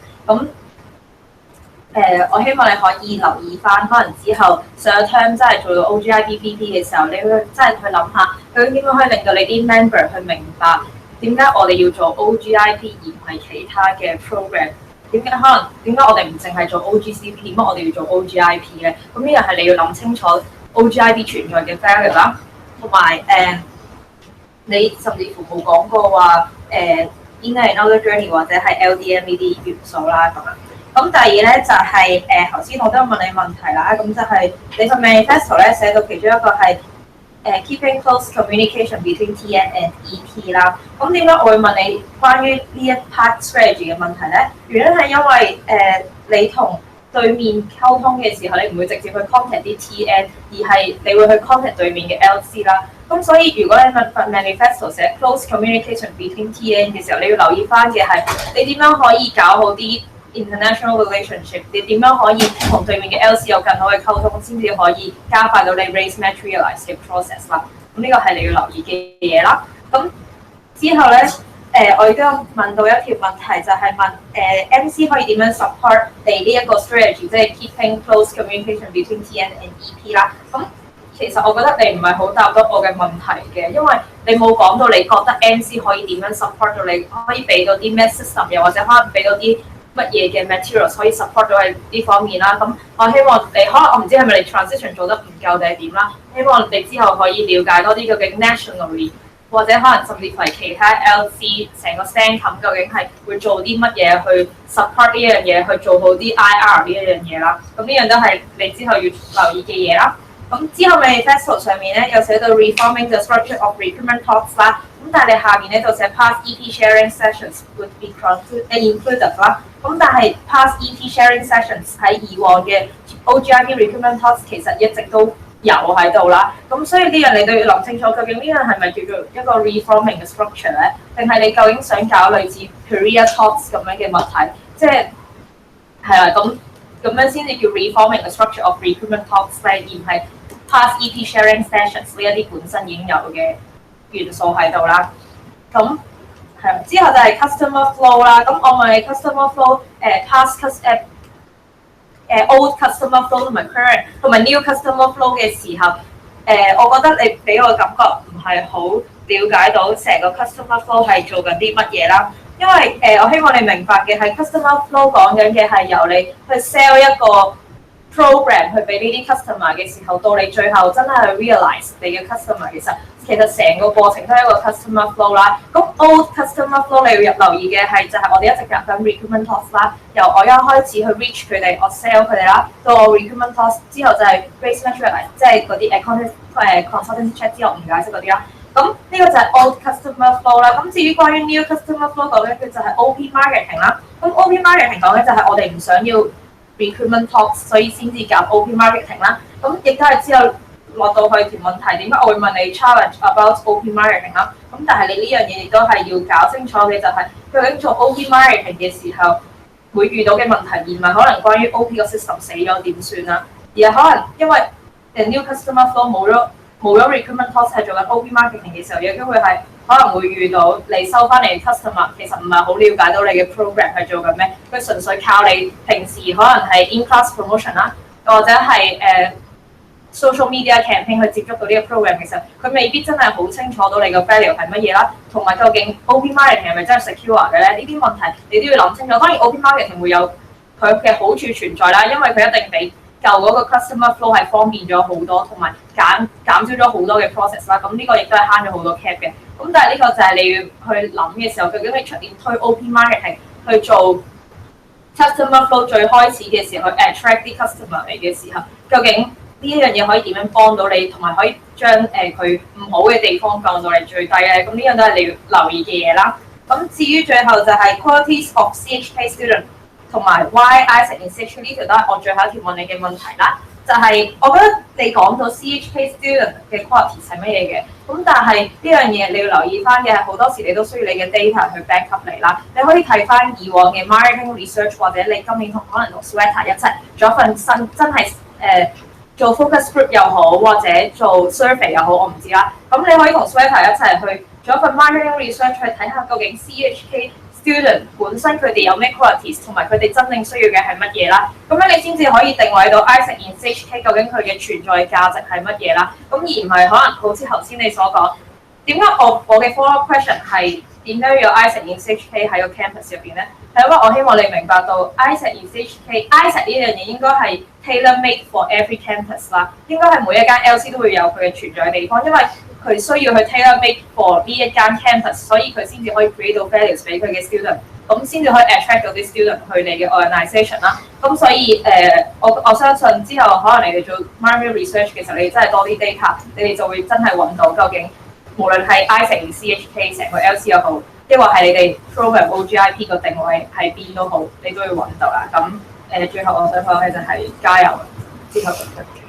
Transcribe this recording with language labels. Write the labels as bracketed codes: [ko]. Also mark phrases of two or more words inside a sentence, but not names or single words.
[yue] 咁我希望你可以留意翻，可能之後上一 term 真係做到 OGIP VP 嘅時候，你會真係去諗下，究竟點樣可以令到你啲 member 去明白點解我哋要做 OGIP 而唔係其他嘅 program？點解我哋唔淨係做 OGCP， 點解我哋要做 OGIP 咧？咁呢樣係你要諗清楚。OGIP 存在嘅 value 啦，同埋你甚至乎冇講過話應該係 [en] another journey [yue] 或者係 LDM 呢啲元素啦咁樣。咁第二咧就係頭先我都有問你問題啦，咁就係你個 manifesto 咧寫到其中一個係 [en] keeping close communication between TN and EP [yue] 啦。咁點解我會問你關於呢一 [en] part strategy [yue] 嘅問題咧？原因係因為你同對面溝通嘅時候，你唔會直接去 contact 啲 TN， 而係你會去 contact 對面嘅 LC 啦。咁所以如果你份 manifesto 寫 [en] close communication between TN [yue] 嘅時候，你要留意翻嘅係你點樣可以搞好啲 [en] international relationship， [yue] 你點樣可以同對面嘅 LC 有更好嘅溝通，先至可以加快到你 [en] raise materialize [yue] 嘅 process 啦。咁呢個係你要留意嘅嘢啦。咁之後咧。我亦都有問到一條問題，就係問MC 可以點樣 support 你呢一個 strategy， 即係 [en] keeping close communication between TN and EP [yue] 啦。咁其實我覺得你唔係好答到我嘅問題嘅，因為你冇講到你覺得 MC 可以點樣 support 到你，可以俾到啲咩 system， 又或者可能俾到啲乜嘢嘅 materials 可以 support 到你呢方面啦。咁我希望你可能我唔知係咪你 transition 做得唔夠定係點啦，希望你之後可以了解多啲究竟 nationally。或者可能甚至乎係其他 LC 成個 stand 冚究竟係會做啲乜嘢去 support 呢樣嘢，去做好啲 IR 呢一樣嘢啦。咁呢樣都係你之後要留意嘅嘢啦。咁之後 manifesto 上面咧有寫到 [en] reforming the structure of recruitment talks [yue] 啦。咁但係你下面咧就寫 [en] past EP sharing sessions would be included [yue] 啦。咁但係 [en] past EP sharing sessions [yue] 喺以往嘅 [en] OGIP recruitment talks [yue] 其實一直都有喺度啦，咁所以呢樣你都要諗清楚，究竟呢樣係咪叫做一個 reforming 嘅 structure 咧，定係你究竟想搞類似 [en] career talks [yue] 咁樣嘅物體，即係啦，咁樣先至叫 reforming 嘅 [en] structure of recruitment talks [yue] 咧，而唔係 [en] past EP sharing sessions [yue] 呢一啲本身已經有嘅元素喺度啦。咁之後就係 [en] customer flow [yue] 啦，咁我問你 [en] customer flow past old customer flow [yue] 同埋 current 同埋 [en] new customer flow [yue] 嘅時候，我覺得你俾我感覺唔係好了解到成個 [en] customer flow [yue] 係做緊啲乜嘢啦。因為我希望你明白嘅係 [en] customer flow [yue] 講緊嘅係由你去 sell 一個 program 去俾呢啲 customer 嘅時候，到你最後真係去 realize 你嘅 customer 其實成個過程都係一個 [en] customer flow [yue] 啦。咁 [en] old customer flow [yue] 你要留意嘅係就係我哋一直入緊 [en] recruitment talks [yue] 啦，由我一開始去 reach 佢哋，我 sell 佢哋啦，到我 [en] recruitment talks [yue] 之後就係 [en] base material， [yue] 即係嗰啲 [en] consultant check [yue] 之後唔解釋嗰啲啦。咁呢個就係 [en] old customer flow [yue] 啦。咁至於關於 [en] new customer flow [yue] 講緊嘅就係 [en] OP marketing [yue] 啦。咁 [en] OP marketing [yue] 講緊就係我哋唔想要 [en] recruitment talks， [yue] 所以先至搞 [en] OP marketing [yue] 啦。咁亦都係之後落到去條問題，點解我會問你 [en] challenge about OP marketing [yue] 啦？咁但係你呢樣嘢亦都係要搞清楚嘅，就係究竟做 [en] OP marketing [yue] 嘅時候會遇到嘅問題，而唔係可能關於 OP 個 system 死咗點算啦，而係可能因為 [en] new customer flow [yue] 冇咗 [en] recruitment talks [yue] 係做緊 [en] OP marketing [yue] 嘅時候，有機會係可能會遇到你收翻嚟 customer 其實唔係好了解到你嘅 program 係做緊咩，佢純粹靠你平時可能係 [en] in-class promotion [yue] 啦，或者係 [en] social media campaign [yue] 去接觸到呢個 program 嘅時候，佢未必真係好清楚到你個 value 係乜嘢啦，同埋究竟 [en] OP marketing [yue] 係咪真係 secure 嘅咧？呢啲問題你都要諗清楚。當然 [en] OP marketing [yue] 會有佢嘅好處存在啦，因為佢一定比舊嗰個 [en] customer flow [yue] 係方便咗好多，同埋減少咗好多嘅 process 啦。咁呢個亦都係慳咗好多 cap 嘅。咁但係呢個就係你要去諗嘅時候，究竟你出年推 [en] OP marketing [yue] 去做 [en] customer flow [yue] 最開始嘅時候，去 attract 啲 customer 嚟嘅時候，究竟呢一樣嘢可以點樣幫到你，同埋可以將佢唔好嘅地方降到嚟最低咧？咁呢樣都係你要留意嘅嘢啦。咁至於最後就係 [en] qualities of CHK student [yue] 同埋 [en] why AIESEC in CHK [yue] 呢條都係我最後一條問你嘅問題啦。就係我覺得你講到 [en] CHK student [yue] 嘅 qualities 係乜嘢嘅，咁但係呢樣嘢你要留意翻嘅係好多時你都需要你嘅 data 去 [en] back up [yue] 你啦。你可以睇翻以往嘅 [en] marketing research， [yue] 或者你今年可能同 Sweater 一齊做一份新真係做 [en] focus group [yue] 又好，或者做 survey 又好，我唔知啦。咁你可以同 Sweater 一齊去做一份 [en] marketing research [yue] 去睇下究竟 [en] CHK student [yue] 本身佢哋有咩 qualities， 同埋佢哋真正需要嘅係乜嘢啦。咁樣你先至可以定位到 AIESEC in CHK 究竟佢嘅存在價值係乜嘢啦。咁而唔係可能好似頭先你所講，點解我嘅 [en] follow up question [yue] 係點解要 AIESEC in CHK 喺個 campus 入邊咧？係因為我希望你明白到 AIESEC in CHK AIESEC 呢樣嘢應該係 [en] tailor made for every campus [yue] 啦，應該係每一間 LC 都會有佢嘅存在嘅地方，因為佢需要去 [en] tailor made for [yue] 呢一間 campus， 所以佢先至可以 create 到 values 俾佢嘅 student， 咁先至可以 attract 到啲 student 去你嘅 organisation 啦。咁所以我相信之後可能你哋做 [en] market research [yue] 嘅時候，你真係多啲 data， 你哋就會真係揾到究竟無論係 AIESEC in CHK 成個 LC 又好，抑或係你哋 program OGIP 個定位喺邊都好，你都要揾到啦。咁最後我想講嘅就係加油，之後就出。